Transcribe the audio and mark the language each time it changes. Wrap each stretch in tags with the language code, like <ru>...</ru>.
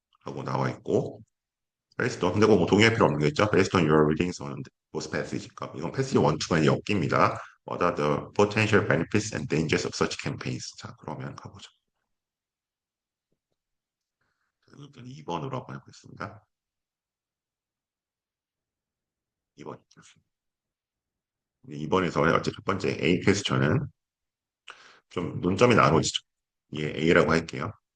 <ko>라고 나와 있고</ko> <en>based on,</en> <ko>근데 뭐 동의할 필요 없는 거겠죠.</ko> <en>Based on your readings on those passage.</en> <ko>그러니까 이건 패시지 1, 2가 엮입니다.</ko> <en>What are the potential benefits and dangers of such campaigns?</en> <ko>자, 그러면 가보죠. 2번으로 한번 해보겠습니다. 2번. 2번에서 어째 첫 번째 A 퀘스천은 좀 논점이 나눠지죠. 예, A라고 할게요.</ko>